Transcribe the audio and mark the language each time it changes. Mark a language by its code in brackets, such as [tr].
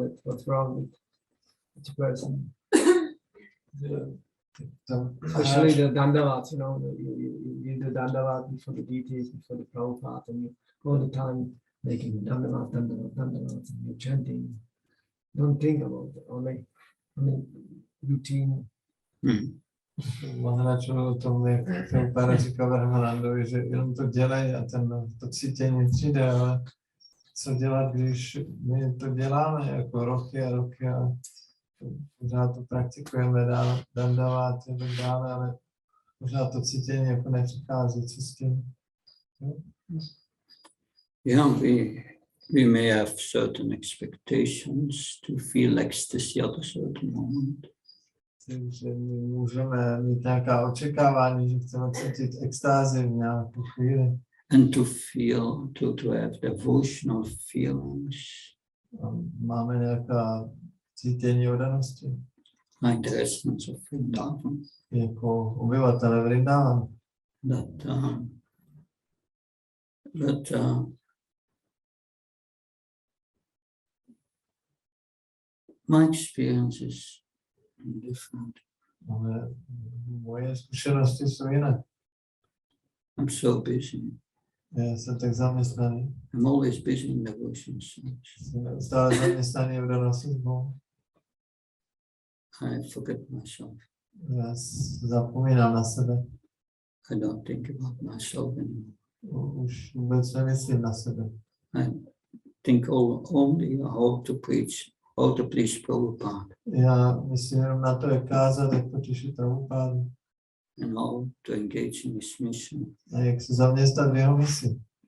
[en] That what's wrong with each person. Especially the dandavats, you do dandavat before the deities, before the Prabhupada, and you all the time making dandavats, and you're chanting. Don't think about it, only routine. [cs] Maharačovi o tom, jak Prabhupada říkal Brahmanandovi, že jenom to dělají a to cítění přijde, ale co dělat, když my to děláme jako roky a roky a pořád to praktikujeme, dandavat a tak dále, ale pořád to cítění jako nepřichází, co s tím. [en] Yeah, we may have certain expectations to feel ecstasy at a certain moment. [cs] Takže my můžeme mít nějaká očekávání, že chceme cítit extázi v nějakou chvíli. [en] And to feel, to have devotional feelings. [cs] Máme nějaká cítění odanosti. [en] Like the essence of Vrindavan. [cs] Jako obyvatele Vrindavana. [en] But my experience is different. [cs] Ale moje zkušenosti jsou jiné. [en] I'm so busy. [cs] Já jsem tak zaměstnaný. [en] I'm always busy in devotion. [cs] Jsem stále zaměstnaný v danosti s Bohem. [en] I forget myself. [cs] Já zapomínám na sebe. [en] I don't think about myself anymore. [cs] Už vůbec nemyslím na sebe. [en] I think only how to preach how to please Prabhupada, [cs] Já myslím jenom na to, jak kázat, jak potěšit Prabhupádu [en] and how to engage in his mission. [cs] a jak se zaměstnat v jeho misi.